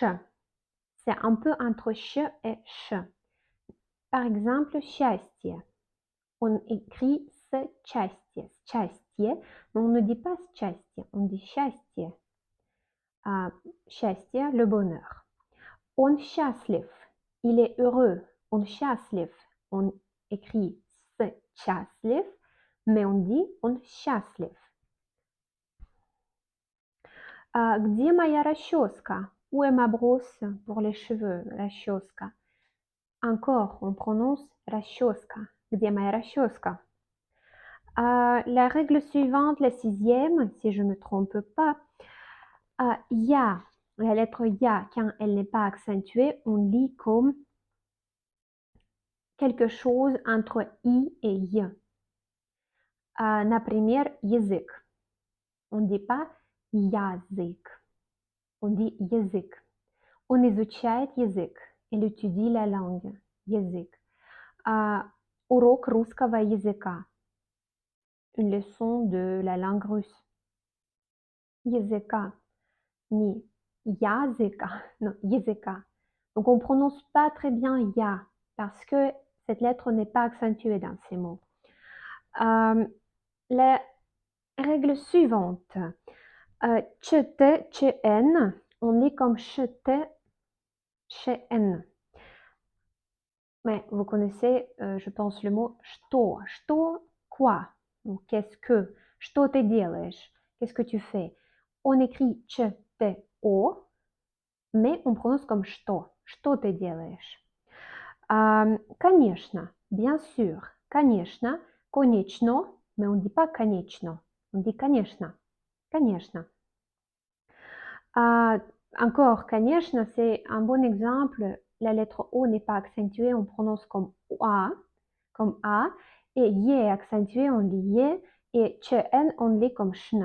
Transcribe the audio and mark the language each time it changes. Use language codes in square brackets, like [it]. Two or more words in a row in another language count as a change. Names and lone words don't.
[fr] C'est un peu entre ch et ch. Par exemple, счастье. On écrit [ru] счастье, счастье, [fr] mais on ne dit pas счастье, on dit счастье. [ru] счастье, [fr] le bonheur. On счастлив, il est heureux. On счастлив, on écrit счастлив, mais on dit on счастлив. [ru] Где моя расческа? [fr] Où est ma brosse pour les cheveux? Расческа. Encore, on prononce расческа. [ru] Где моя расческа? [fr] La règle suivante, la 6e, si je ne me trompe pas, ya, la lettre ya, quand elle n'est pas accentuée, on lit comme quelque chose entre i et y. [ru] Например, язык. [fr] On ne dit pas язык, on dit язык. [ru] Он изучает язык, [fr] il étudie la langue, [ru] язык. Урок русского языка, [fr] une leçon de la langue russe. [ru] Языка, ni языка, non, языка. [fr] Donc on ne prononce pas très bien ya, parce que cette lettre n'est pas accentuée dans ces mots. La règle suivante, чт, чн, on lit comme чт, чн. Mais vous connaissez, je pense, le mot что. [ru] Что, [fr] quoi? Donc, qu'est-ce que? [ru] Что ты делаешь? [fr] Qu'est-ce que tu fais? On écrit что, mais on prononce comme что. [ru] Что ты делаешь? Конечно, [fr] bien sûr. [ru] Конечно, конечно, [fr] mais on ne dit pas конечно. On dit [ru] конечно. Конечно. [fr] Encore, конечно, c'est un bon exemple. La lettre O n'est pas accentuée, on prononce comme A, et Y est accentué, on lit Y, et ЧН, on lit comme ШН.